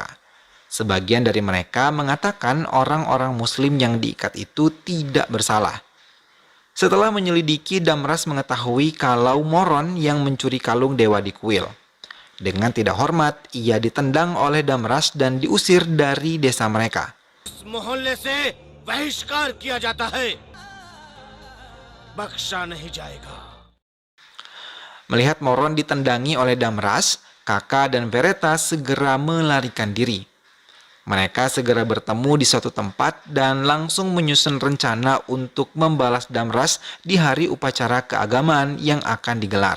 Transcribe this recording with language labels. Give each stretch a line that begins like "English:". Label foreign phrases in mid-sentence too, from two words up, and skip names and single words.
Indonesian: Sebagian dari mereka mengatakan orang-orang muslim yang diikat itu tidak bersalah. Setelah menyelidiki, Damras mengetahui kalau Moron yang mencuri kalung dewa di kuil. Dengan tidak hormat, ia ditendang oleh Damras dan diusir dari desa mereka.
Hindi: मोहल्ले से बहिष्कार किया जाता है बख्शा नहीं जाएगा.
Indonesian: Melihat Moron ditendangi oleh Damras, Kakak dan Vereta segera melarikan diri. Mereka segera bertemu di suatu tempat dan langsung menyusun rencana untuk membalas Damras di hari upacara keagamaan yang akan digelar.